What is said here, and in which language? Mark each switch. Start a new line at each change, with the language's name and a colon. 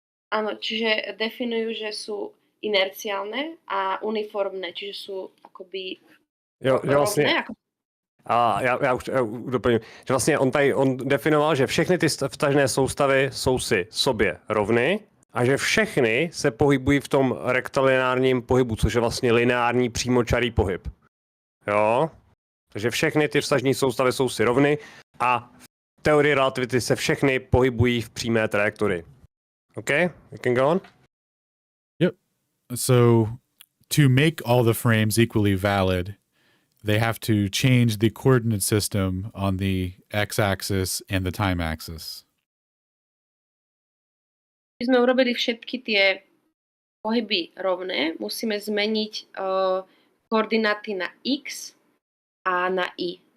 Slovak: Áno, čiže definujú, že sú inerciálne a uniformné, čiže sú akoby rovné.
Czech: Já už doplním, že vlastně on definoval, že všechny ty vtažné soustavy jsou si sobě rovny a že všechny se pohybují v tom rektilineárním pohybu, což je vlastně lineární přímočarý pohyb. Jo? Takže všechny ty vztažné soustavy jsou si rovny a v teorii relativity se všechny pohybují v přímé trajektorii.
English: Okay, we can go on? Yep. So to make all the frames equally valid, they have to change the coordinate system on the x-axis and the time axis.
Slovak: Keď sme urobili všetky tie pohyby rovné, musíme zmeniť koordináty na x a na y.